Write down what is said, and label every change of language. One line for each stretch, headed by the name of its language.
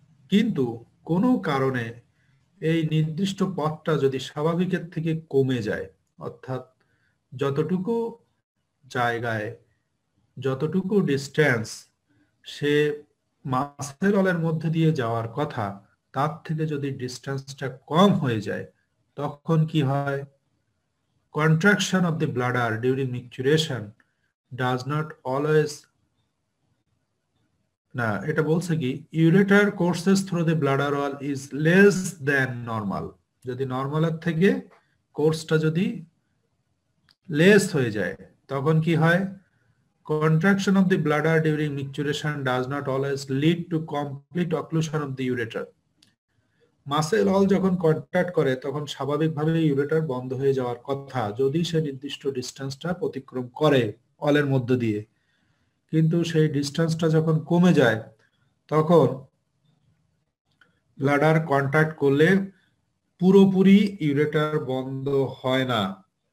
Bangla: কিন্তু কোনো কারণে এই নির্দিষ্ট পথটা যদি স্বাভাবিকের থেকে কমে যায়, অর্থাৎ যতটুকু জায়গায় যতটুকু ডিস্টেন্স সে মাসেল ওয়ালের মধ্যে দিয়ে যাওয়ার কথা, তার থেকে যদি ডিস্টেন্সটা কম হয়ে যায় তখন কি হয়,
English: contraction of the bladder during micturition does not always,
Bangla: না এটা বলছে কি,
English: ureter courses through the bladder wall is less than normal।
Bangla: যদি নরমালের থেকে কোর্সটা যদি লেস হয়ে যায় তখন কি হয়,
English: contraction of the bladder during micturition does not always lead to complete occlusion of the ureter।
Bangla: Muscle ওয়াল যখন কন্ট্যাক্ট করে তখন স্বাভাবিকভাবে ইউরেটার বন্ধ হয়ে যাওয়ার কথা যদি সে নির্দিষ্ট ডিস্টেন্সটা অতিক্রম করে ওয়ালের মধ্য দিয়ে। কিন্তু সেই ডিস্টেন্সটা যখন কমে যায় তখন ব্লাডার কন্ট্যাক্ট করলে পুরোপুরি ইউরেটার বন্ধ হয় না।